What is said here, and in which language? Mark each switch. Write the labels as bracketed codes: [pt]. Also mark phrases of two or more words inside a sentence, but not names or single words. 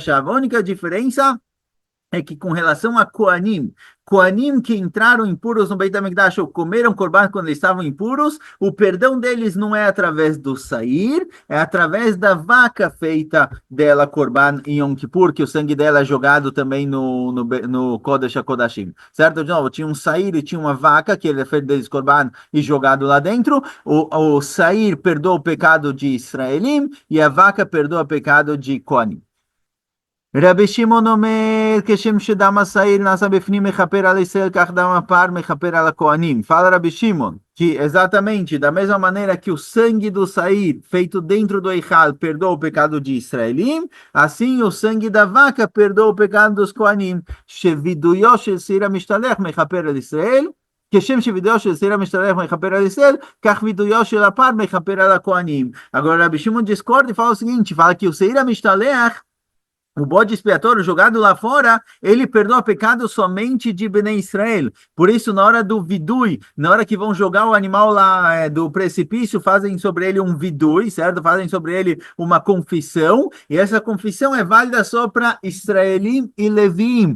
[pt] A única diferença é que com relação a Koanim que entraram impuros no Beit HaMikdash ou comeram korban quando eles estavam impuros, o perdão deles não é através do sair, é através da feita dela korban em Yom Kippur, que o sangue dela é jogado também no Kodesh HaKodashim, certo? De novo, tinha um sair e tinha uma vaca, que ele é feito deles korban e jogado lá dentro, o sair perdoa o pecado de Israelim e a vaca perdoa o pecado de Koanim. [he] רבי שמעון אומר, כשם שדם השעיר נעשה בפנים מכפר על ישראל, כך דם הפר מכפר על הכהנים. [pt] Fala Rabi Shimon, que exatamente da mesma maneira que o sangue do sair feito dentro do Eichal perdoa o pecado de Israelim, assim o sangue da vaca perdoa o pecado dos Kohanim. [he] שווידויו של שעיר המשתלח מכפר על ישראל, כשם שווידויו של שעיר המשתלח מכפר על ישראל, כך וידויו של הפר מכפר על הכהנים. [pt] Agora Rabi Shimon discorda e fala o seguinte, fala que o [he] שעיר המשתלח, [pt] o bode expiatório jogado lá fora, ele perdoa pecado somente de Bnei Israel. Por isso, na hora do vidui, na hora que vão jogar o animal lá do precipício, fazem sobre ele um vidui, certo? Fazem sobre ele uma confissão, e essa confissão é válida só para Israelim e Levim.